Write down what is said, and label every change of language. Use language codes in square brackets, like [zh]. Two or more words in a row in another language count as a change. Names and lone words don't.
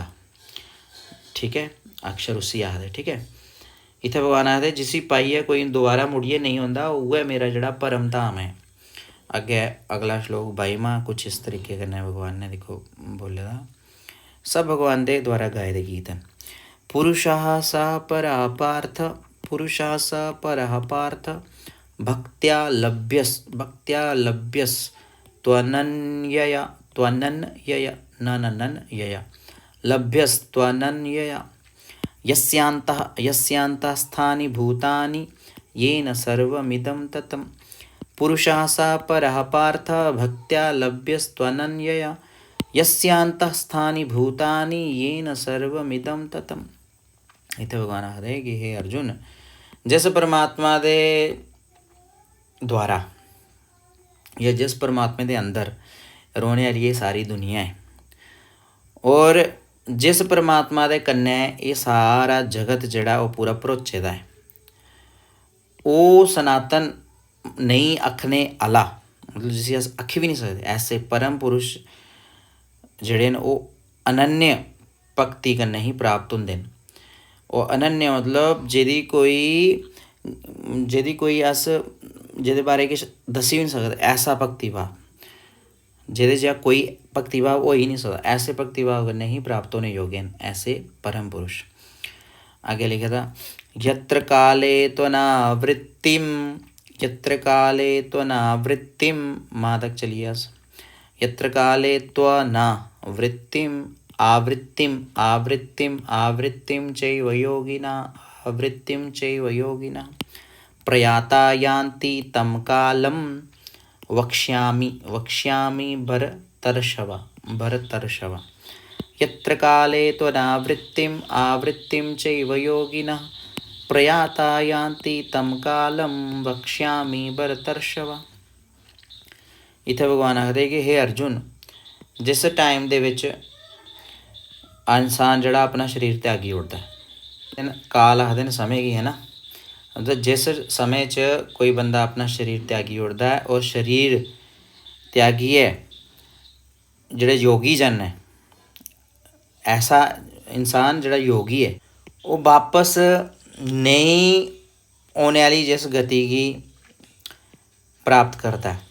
[doi] ठीक है, अक्षर उसी आखदे। ठीक है, इत्थै भगवान आखदे जिसी पाइयै कोई दोबारा मुड़ियै नहीं होंदा, उ'ऐ मेरा जेह्ड़ा परम धाम है। अग्गे अगला श्लोक 22वां कुछ इस तरीके कन्नै भगवान ने दिक्खो बोले दा। सब भगवान दे द्वारा गाए दे गीत न। [sa] पुरुषः स परः पार्थ, पुरुषः स परः पार्थ भक्त्या लभ्यस् त्वनन्यया, त्वनन्यया ननन्यया लभ्यस् त्वनन्यया यस्यान्तःस्थानि भूतानि येन सर्वमिदं ततं। पुरुषः स परः पार्थ भक्त्या लभ्यस्त्वनन्यया यस्यान्तःस्थानि भूतानि येन सर्वमिदं ततं। [doi] इत्थै भगवान आखदे कि हे अर्जुन, जिस परमात्मा दे द्वारा या जिस परमात्मा दे अंदर रौह्ने आह्ली ये सारी दुनिया है, और जिस परमात्मा दे कन्नै ये सारा जगत जेह्ड़ा ओह् पूरा भरोचे दा है, ओह् सनातन नहीं आखने आह्ला, मतलब जिसी अस आखी भी नहीं सकदे, ऐसे परम पुरुष जेह्ड़े न ओह् अनन्य भक्ति कन्नै ही प्राप्त होंदे न। ओह् अनन्य मतलब जेह्दी कोई अस जेह्दे बारे किश दस्सी बी नहीं सकदे, ऐसा भक्ति भाव जेह्दे च कोई भक्ति भाव हो ही नहीं सकदा, ऐसे भक्ति भाव कन्नै ही प्राप्त होने योग्य न ऐसे परम पुरुष। आगे लिखे दा [sa] यत्र काले त्वनावृत्तिं, यत्र काले त्वनावृत्तिं, [doi] मां तक चलिए अस। [sa] यत्र काले त्वनावृत्तिं आवृत्तिं चैव योगिना, आवृत्तिं चैव योगिना प्रयाता यान्ति तं कालं वक्ष्यामि भरतर्षभ। यत्र काले त्वनावृत्तिं चैव योगिनः प्रयाता यान्ति तं कालं वक्ष्यामि भरतर्षभ। [doi] इत्थै भगवान आखदे कि हे अर्जुन, जिस टाइम दे विच इंसान जेह्ड़ा अपना शरीर त्यागी ओड़दा है, काल आखदे न समें गी, है ना, मतलब जिस समय च कोई बंदा अपना शरीर त्यागी ओड़दा है, और शरीर त्यागियै जेह्ड़े योगी जन ने, ऐसा इंसान जेह्ड़ा योगी है, वो वापस नहीं होने आह्ली जिस गति गी प्राप्त करता है।